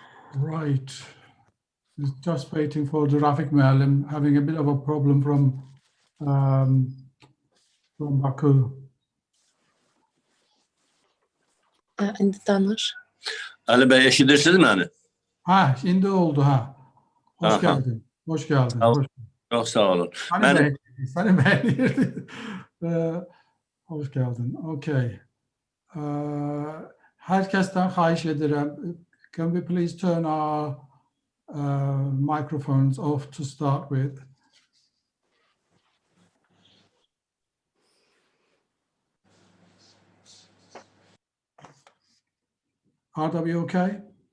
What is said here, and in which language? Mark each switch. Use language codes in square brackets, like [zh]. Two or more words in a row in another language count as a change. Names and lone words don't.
[en] Right. Just waiting for the Rafik Muallim, having a bit of a problem from Baku. [az] İndi danış. Ali Bey eşidirsiniz mi hani? [tr] Ha, şimdi oldu ha. Hoş Aha. geldin. Hoş geldin. Sağ ol. Hoş. Çok sağ olun. Sani Bey. Sani Bey. Hoş geldin. Okay. [az] Herkesten xahiş ederim. [en] Can we please turn our microphones off to start with? Are we okay?